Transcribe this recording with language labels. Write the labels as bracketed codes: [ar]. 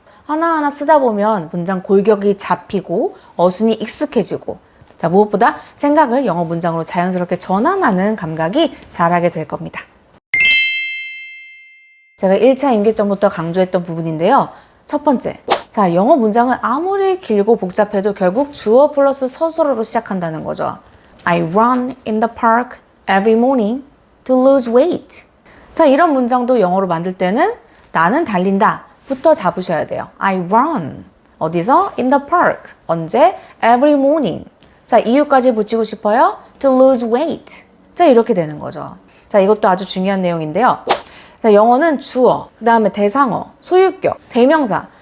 [ko] 하나하나 쓰다 보면 문장 골격이 잡히고 어순이 익숙해지고, 자, 무엇보다 생각을 영어 문장으로 자연스럽게 전환하는 감각이 자라게 될 겁니다. 제가 1차 임계점부터 강조했던 부분인데요. 첫 번째, 자, 영어 문장은 아무리 길고 복잡해도 결국 주어 플러스 서술어로 시작한다는 거죠. [en] I run in the park every morning to lose weight. [ko] 자, 이런 문장도 영어로 만들 때는 나는 달린다 부터 잡으셔야 돼요. [en] I run. [ko] 어디서? [en] In the park. [ko] 언제? [en] Every morning. [ko] 자, 이유까지 붙이고 싶어요? [en] To lose weight. [ko] 자, 이렇게 되는 거죠. 자, 이것도 아주 중요한 내용인데요. 자, 영어는 주어, 그 다음에 대상어, 소유격, 대명사.